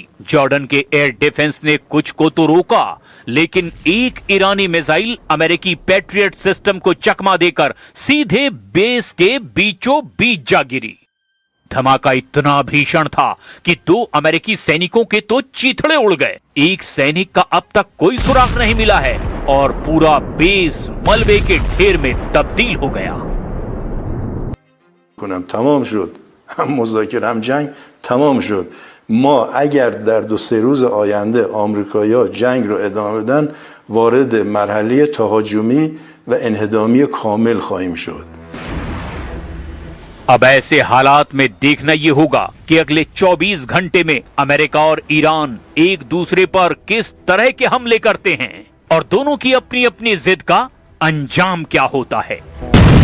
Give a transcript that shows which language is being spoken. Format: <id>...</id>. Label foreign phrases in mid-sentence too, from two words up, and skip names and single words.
<hi>जॉर्डन के एयर डिफेंस ने कुछ को तो रोका, लेकिन एक ईरानी मिसाइल अमेरिकी पैट्रियट सिस्टम को चकमा देकर सीधे बेस के बीचों बीच जा गिरी। धमाका इतना भीषण था कि 2 अमेरिकी सैनिकों के तो चीथड़े उड़ गए। एक सैनिक का अब तक कोई सुराग नहीं मिला है और पूरा बेस मलबे के ढेर में तब्दील हो गया।</hi> <fa>تمام شد هم مذاکره هم جنگ تمام شد. ما اگر در 2-3 روز آینده آمریکایی‌ها جنگ رو ادامه بدن وارد مرحله تهاجمی و انهدامی کامل خواهیم شد.</fa> <hi>अब ऐसे हालात में देखना यह होगा कि अगले 24 घंटे में अमेरिका और ईरान एक दूसरे पर किस तरह के हमले करते हैं और दोनों की अपनी अपनी जिद का अंजाम क्या होता है।</hi>